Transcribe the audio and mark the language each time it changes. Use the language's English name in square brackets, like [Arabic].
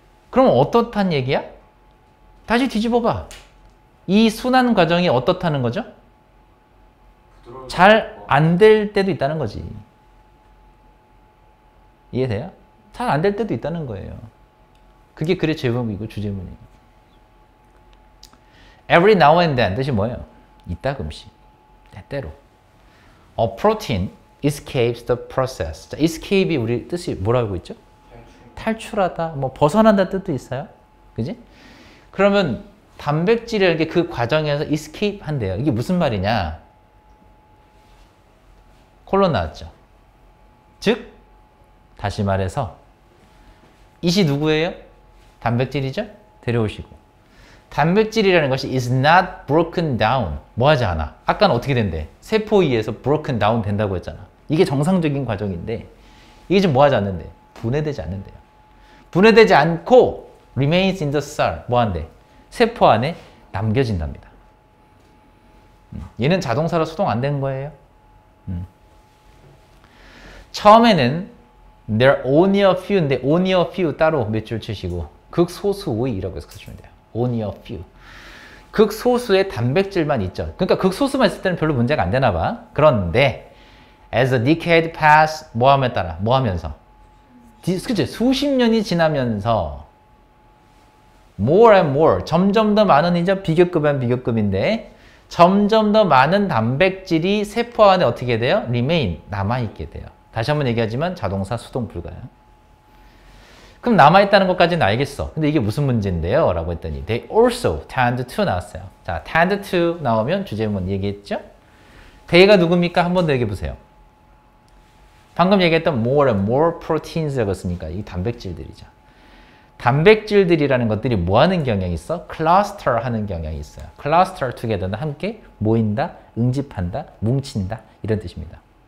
[Korean] 그럼 어떻단 얘기야? 다시 뒤집어봐. 이 순환 과정이 어떻다는 거죠? 잘 안 될 때도 있다는 거지. 이해돼요? 잘 안 될 때도 있다는 거예요. 그게 글의 제목이고 주제문이에요. [English] Every now and then [Korean] 뜻이 뭐예요? 이따금씩, 때때로. [English] A protein escapes the process. [Korean] 자, escape이 우리 뜻이 뭐라고 있죠? 탈출하다, 뭐 벗어난다 뜻도 있어요. 그지? 그러면 단백질이라는 게 그 과정에서 escape 한대요. 이게 무슨 말이냐? 콜론 나왔죠. 즉 다시 말해서 it이 누구예요? 단백질이죠? 데려오시고 단백질이라는 것이 [English] is not broken down. [Korean] 뭐 하지 않아? 아까는 어떻게 된대? 세포에 의해서 [English] broken down [Korean] 된다고 했잖아. 이게 정상적인 과정인데 이게 지금 뭐 하지 않는데? 분해되지 않는데요. 분해되지 않고 [English] remains in the cell. [Korean] 뭐 한대? 세포 안에 남겨진답니다. 얘는 자동사로 수동 안 된 거예요. 처음에는 there are [English] only a few [Korean] 인데 only a few 따로 몇 줄 치시고 극소수의라고 해서 쓰시면 돼요. [English] only a few. [Korean] 극소수의 단백질만 있죠. 그러니까 극소수만 있을 때는 별로 문제가 안 되나 봐. 그런데 [English] as the decade pass [Korean] 뭐 함에 따라 뭐 하면서 그치? 수십 년이 지나면서 [English] more and more [Korean] 점점 더 많은 이제 비교급은 비교급인데 점점 더 많은 단백질이 세포 안에 어떻게 돼요? remain 남아있게 돼요. 다시 한번 얘기하지만 자동사 수동 불가요. 그럼 남아있다는 것까지는 알겠어. 근데 이게 무슨 문제인데요? 라고 했더니 [English] they also tend to [Korean] 나왔어요. 자, [English] tend to [Korean] 나오면 주제문 얘기했죠? they가 누굽니까? 한 번 더 얘기해보세요. 방금 얘기했던 [English] more and more proteins [Korean] 라고 했으니까 이 단백질들이죠. 단백질들이라는 것들이 뭐 하는 경향이 있어? cluster 하는 경향이 있어요. [English] cluster together [Korean] 는 함께 모인다, 응집한다, 뭉친다 이런 뜻입니다.